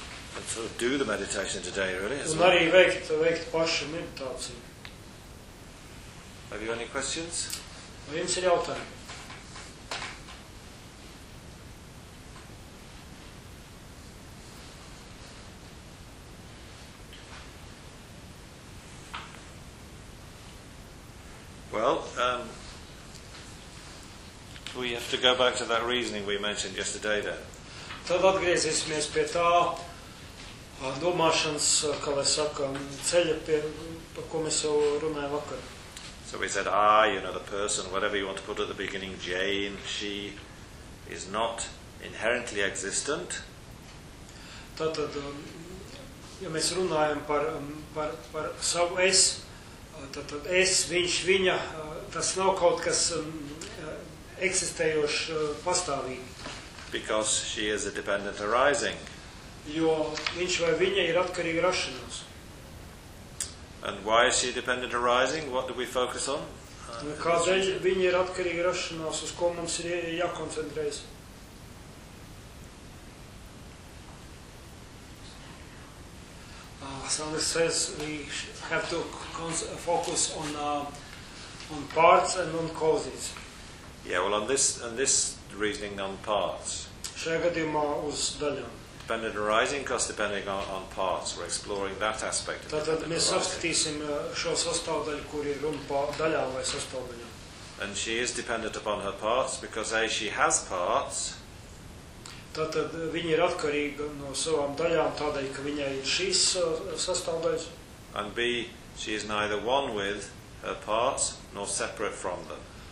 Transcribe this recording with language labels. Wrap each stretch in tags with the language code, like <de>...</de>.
<en>And sort of do the meditation today, really, as well.</en> <lv>Un arī veikt pašu meditāciju.</lv> <en>Have you any questions?</en> <lv>Vai jums ir jautājumi?</lv> <en>Well, we have to go back to that reasoning we mentioned yesterday then.</en> <lv>Tad atgriezīsimies pie tā domāšanas, kā lai saka, ceļa, par ko mēs jau runājam vakar.</lv> <en>So we said, you know, the person, whatever you want to put at the beginning, Jane, she is not inherently existent.</en> <lv>Tātad, ja mēs runājam par savu es, tātad es, viņš, viņa, tas nav kaut kas eksistējošs pastāvīgi.</lv> <en>Because she is a dependent arising.</en> <lv>Jo viņš vai viņa ir atkarīga rašanās.</lv> <en>And why is she dependent arising? What do we focus on?</en> <lv>Kādēļ viņa ir atkarīga rašanās, uz ko mums ir jākoncentrējas?</lv> <en>Some says we have to focus on parts and on causes. Yeah, well, on this reasoning on parts.</en> <lv>Šajā gadījumā uz daļām.</lv> <en>Dependent arising, cause depending on parts. We're exploring that aspect.</en> <lv>Tātad mēs apskatīsim šo sastāvdaļu, kur ir runa par daļām vai sastāvdaļām.</lv> <en>And she is dependent upon her parts because A, she has parts.</en> <lv>Tātad viņa ir atkarīga no savām daļām tādēļ, ka viņai ir šīs sastāvdaļas.</lv> <en>And B, she is neither one with her parts nor separate from them.</en>